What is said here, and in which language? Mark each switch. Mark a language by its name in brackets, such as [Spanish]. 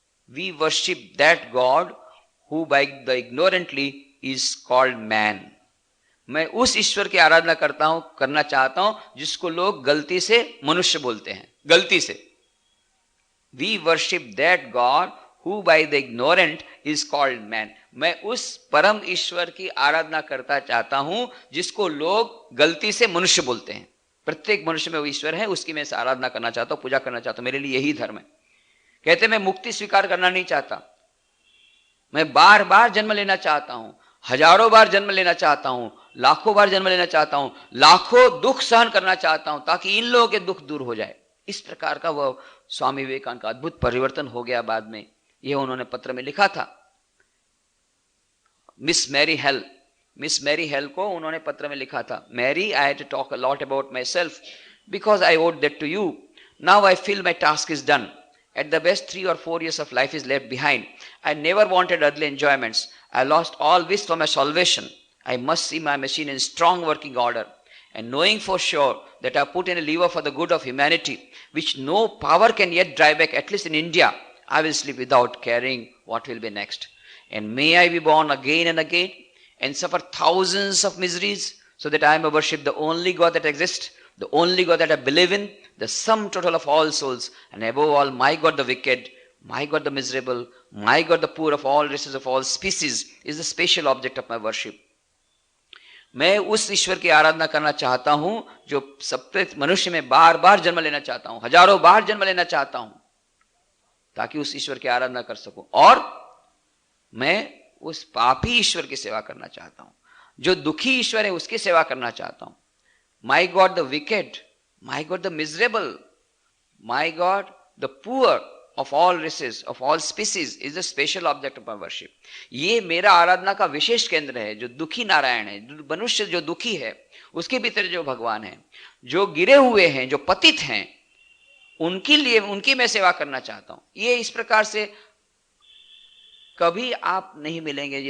[English] We worship that god who by the ignorantly is called man. [Hindi] मैं उस ईश्वर की आराधना करना चाहता हूं जिसको लोग गलती से मनुष्य बोलते हैं, गलती से। [English] We worship that god who by the ignorant is called man. [Hindi] मैं उस परम ईश्वर की आराधना करता चाहता हूं जिसको लोग गलती से मनुष्य बोलते हैं। प्रत्येक मनुष्य में वो ईश्वर है, उसकी मैं आराधना करना चाहता हूं, पूजा करना चाहता हूं। मेरे लिए यही धर्म है। कहते मैं मुक्ति स्वीकार करना नहीं चाहता, मैं बार बार जन्म लेना चाहता हूं, हजारों बार जन्म लेना चाहता हूं, लाखों बार जन्म लेना चाहता हूं, लाखों दुख सहन करना चाहता हूं ताकि इन लोगों के दुख दूर हो जाए। इस प्रकार का वह स्वामी विवेकानंद का अद्भुत परिवर्तन हो गया बाद में। यह उन्होंने पत्र में लिखा था। मिस मैरी हेल को उन्होंने पत्र में लिखा था, Mary, [English] I had to talk a lot about myself because I owed that to you. Now I feel my task is done. At the best, 3 or 4 years of life is left behind. I never wanted earthly enjoyments. I lost all wish for my salvation. I must see my machine in strong working order. And knowing for sure that I put in a lever for the good of humanity, which no power can yet drive back, at least in India, I will sleep without caring what will be next. And may I be born again and again and suffer thousands of miseries so that I may worship the only God that exists, the only God that I believe in, the sum total of all souls, and above all, my God the wicked, my God the miserable, my God the poor of all races of all species, is the special object of my worship. [Hindi] मैं उस ईश्वर की आराधना करना चाहता हूं जो सब मनुष्य में बार बार जन्म लेना चाहता हूं, हजारों बार जन्म लेना चाहता हूं ताकि उस ईश्वर की आराधना कर सकूं। और मैं उस पापी ईश्वर की सेवा करना चाहता हूं, जो दुखी ईश्वर है उसकी सेवा करना चाहता हूं। [English] My God the wicked, my God the miserable, my God the poor of all races, of all species is the special object of my worship. [Hindi] ये मेरा आराधना का विशेष केंद्र है। जो दुखी नारायण है, मनुष्य जो दुखी है, उसके भीतर जो भगवान है, जो गिरे हुए हैं, जो पतित हैं, उनके लिए, उनकी मैं सेवा करना चाहता हूं। ये इस प्रकार से कभी आप नहीं मिलेंगे।